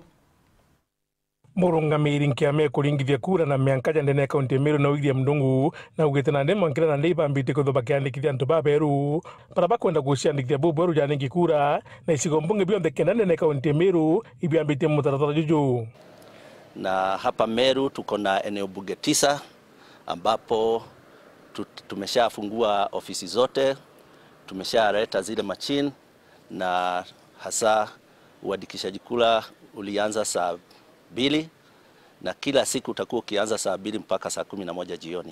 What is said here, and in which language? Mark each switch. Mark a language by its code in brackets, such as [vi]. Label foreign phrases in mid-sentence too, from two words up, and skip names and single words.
[mer] murungamiri nkiame kuringithia kura na miankaja ndene kaunti ya Meru na William Ndung'u na ugitana ndemo nkira na ndeiba mbite kutho bakiandikithia antu baberu para bakwenda guciandikithia bubu janengi kura na isigo mbunge bionthe kenda ndene kaunti ya Meru ibiambite mutaratara juju. [sw] Na hapa Meru tuko na eneo bunge 9 ambapo tumeshafungua ofisi zote, tumeshaleta zile machine na hasa uandikishaji kura ulianza saa 2 na kila siku utakuwa ukianza saa 2 mpaka saa 11 jioni.